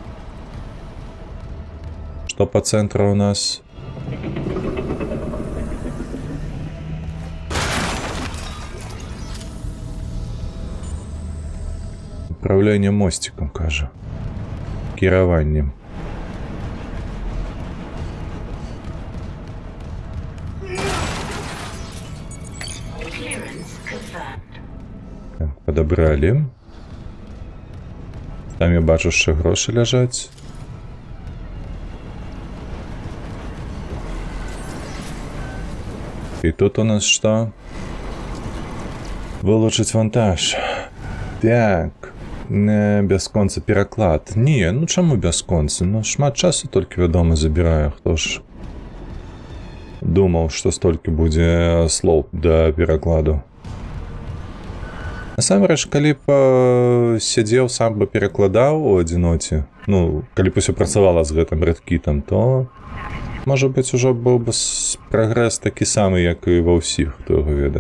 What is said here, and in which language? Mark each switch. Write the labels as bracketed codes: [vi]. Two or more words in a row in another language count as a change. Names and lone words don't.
[be] Што па цэнтру у нас? [ru] Управление мостиком, кажа. [be] Кіраваннем. [ru] Так, подобрали. [uk] Там я бачу, що гроші ляжать. І тут у нас що? Вилучить вантаж. Так. [be] Не бясконцы пераклад. Не, ну чаму бясконцы? Ну шмат часу толькі, вядома, забіраю. Хто ж думаў, што столькі будзе слоў да перакладу. Насамрэч, калі б сядзеў, сам бы перакладаў у адзіноце, ну, калі б усё працавала з гэтым рэдкітам, то, можа быць, ужо быў бы прагрэс такі самы, як і ва ўсіх, хто яго ведае.